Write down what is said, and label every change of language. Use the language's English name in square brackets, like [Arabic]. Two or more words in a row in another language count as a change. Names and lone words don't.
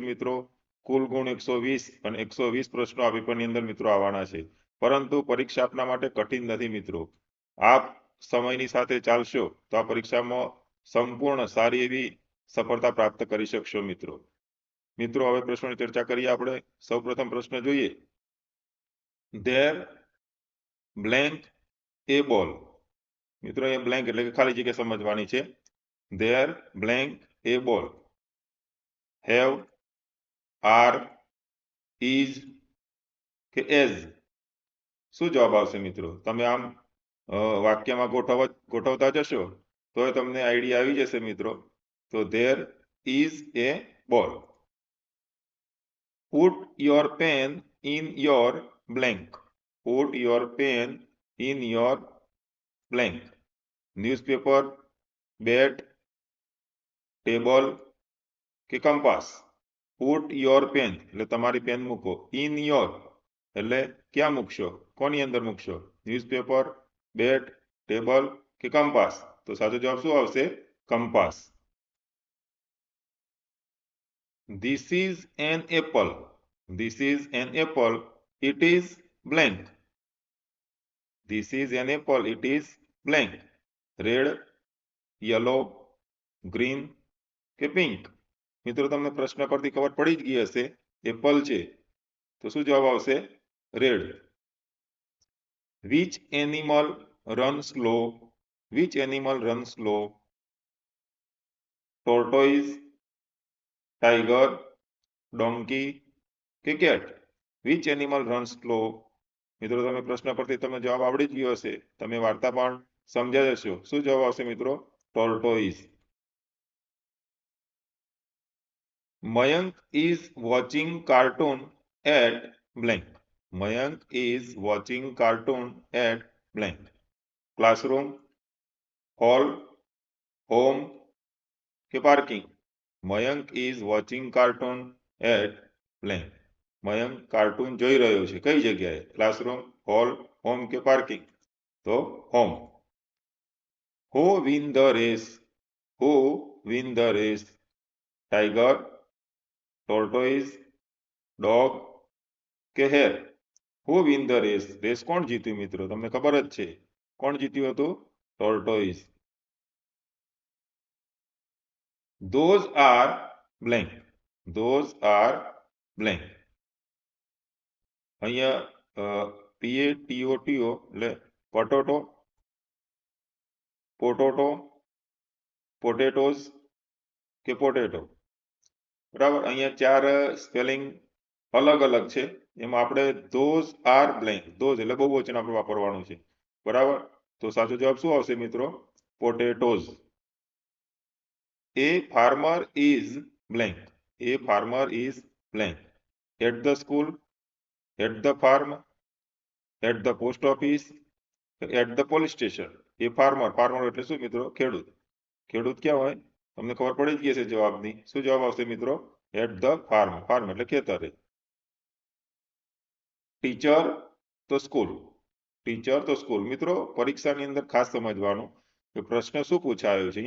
[Gujarati] મિત્રો, કુલ ગુણ 120 અને 120 પ્રશ્નો આ પેપરની અંદર મિત્રો આવવાના છે. પરંતુ પરીક્ષા આપના માટે કઠિન નથી. મિત્રો, આપ સમયની સાથે ચાલશો તો આ પરીક્ષામાં સંપૂર્ણ સારી એવી સફળતા પ્રાપ્ત કરી શકશો. મિત્રો, હવે પ્રશ્નોની ચર્ચા કરીએ. આપણે સૌપ્રથમ પ્રશ્ન જોઈએ. [English] There blank a ball. [Gujarati] મિત્રો, એ બ્લેન્ક એટલે કે ખાલી જગ્યા સમજવાની છે. [English] There blank a ball. Have, are, is કે as. [Gujarati] શું જવાબ આવશે? મિત્રો, તમે આમ વાક્યમાં ગોઠવતા જશો તો તમને આઈડિયા આવી જશે. મિત્રો, તો [English] there is a ball. Put your pen in your blank. Put your pen in your blank. Newspaper, bat, table કે કંપાસ. Put your pen [Gujarati] એટલે તમારી પેન મૂકો. [English] In your [Gujarati] એટલે ક્યાં મૂકશો, કોની અંદર મૂકશો? [English] newspaper, bat, table કે compass? [Gujarati] તો સાચો જવાબ શું આવશે? કંપાસ. [English] This is an apple. This is an apple. It is blank. This is an apple. It is blank. Red, yellow, green કે પિંક? [Gujarati] મિત્રો, તમને પ્રશ્ન પરથી ખબર પડી જ ગઈ હશે. એપલ છે તો શું જવાબ આવશે? રેડ. [English] Which animal runs slow? Which animal runs slow? Tortoise, tiger, donkey કે cat? Which animal runs slow? [Gujarati] મિત્રો, તમે પ્રશ્ન પરથી તમને જવાબ આવડી જ ગયો હશે. તમે વાર્તા પણ સમજ્યા જશો. શું જવાબ આવશે? મિત્રો, [English] tortoise. Mayank is watching cartoon at blank. Mayank is watching cartoon at blank. Classroom, hall, home કે parking? Mayank is watching cartoon at blank. [Gujarati] મયંક કાર્ટૂન જોઈ રહ્યો છે. કઈ જગ્યાએ? [English] classroom, hall, home કે parking? [Gujarati] તો હોમ. [English] Who win the race? Who win the race? Tiger, tortoise, dog કે hare? Who win the race? [Gujarati] રેસ કોણ જીત્યું? મિત્રો, તમને ખબર જ છે કોણ જીત્યું હતું? [English] tortoise. Those are blank. Those are blank. [Gujarati] અહીંયા PATOTO એટલે પટોટો, પોટોટો, પોટેટોસ કે પોટેટો? બરાબર. અહીંયા 4 સ્પેલિંગ અલગ અલગ છે. એમાં આપણે [English] those are blank, [Gujarati] ધોઝ એટલે બહુવચન આપણે વાપરવાનું છે. બરાબર. તો સાચો જવાબ શું આવશે? મિત્રો, પોટેટોઝ. [English] A farmer is blank. A farmer is blank. At the school, at the farm, at the post office, at the police station? [Gujarati] એ farmer એટલે શું? મિત્રો, ખેડૂત. ખેડૂત ક્યાં હોય? તમને ખબર પડી જ ગઈ છે જવાબની. શું જવાબ આવશે? મિત્રો, [English] at the farm [Gujarati] એટલે ખેતરે. ટીચર તો સ્કૂલ. ટીચર તો સ્કૂલ. મિત્રો, પરીક્ષાની અંદર ખાસ સમજવાનું કે પ્રશ્ન શું પૂછાયો છે.